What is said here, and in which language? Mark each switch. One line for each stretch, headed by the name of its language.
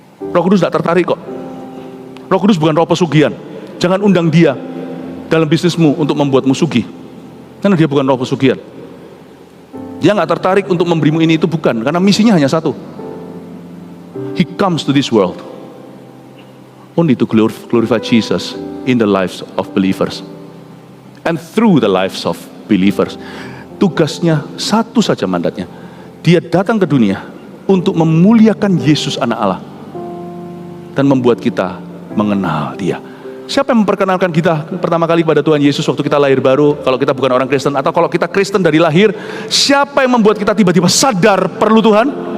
Indonesian: Roh Kudus tidak tertarik kok. Roh Kudus bukan roh pesugihan. Jangan undang dia dalam bisnismu untuk membuatmu sugih, karena dia bukan roh pesugihan. Dia nggak tertarik untuk memberimu ini itu, bukan, karena misinya hanya satu.
English: He comes to this world only to glorify Jesus in the lives of believers and through the lives of believers.
Indonesian: Tugasnya satu saja, mandatnya. Dia datang ke dunia untuk memuliakan Yesus anak Allah dan membuat kita mengenal dia. Siapa yang memperkenalkan kita pertama kali pada Tuhan Yesus waktu kita lahir baru? Kalau kita bukan orang Kristen, atau kalau kita Kristen dari lahir, siapa yang membuat kita tiba-tiba sadar perlu Tuhan?